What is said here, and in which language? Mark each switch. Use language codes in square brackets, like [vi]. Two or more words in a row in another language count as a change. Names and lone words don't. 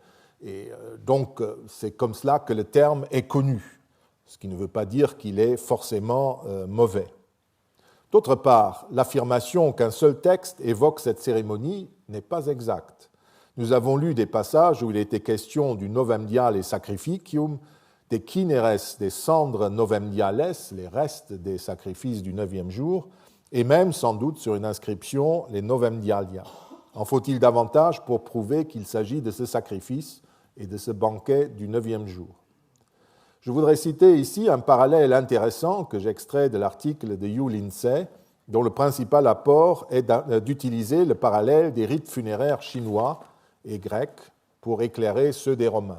[fr] Et donc, c'est comme cela que le terme est connu, ce qui ne veut pas dire qu'il est forcément mauvais. D'autre part, l'affirmation qu'un seul texte évoque cette cérémonie n'est pas exacte. Nous avons lu des passages où il était question du [la] novem diale sacrificium, [fr] des kineres, des cendres [la] novem diales, [fr] les restes des sacrifices du 9e jour, et même sans doute sur une inscription, les [la] novem dialia. [fr] En faut-il davantage pour prouver qu'il s'agit de ce sacrifice et de ce banquet du 9e jour? Je voudrais citer ici un parallèle intéressant que j'extrais de l'article de Hugh Lindsay, dont le principal apport est d'utiliser le parallèle des rites funéraires chinois et grecs pour éclairer ceux des Romains.